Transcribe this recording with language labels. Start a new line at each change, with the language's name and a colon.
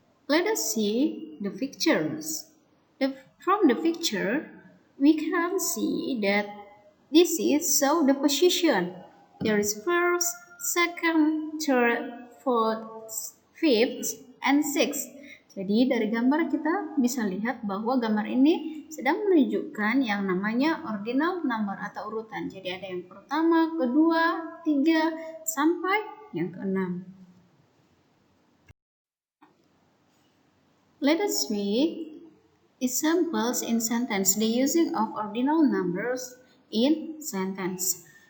English: Let us see the pictures. From the picture, we can see that this is so the position. There is first, second, third, fourth, fifth, and sixth.
Indonesian: Jadi dari gambar kita bisa lihat bahwa gambar ini sedang menunjukkan yang namanya ordinal number atau urutan. Jadi ada yang pertama, kedua, tiga, sampai yang keenam.
English: Let us see examples in sentence. The using of ordinal numbers in sentence.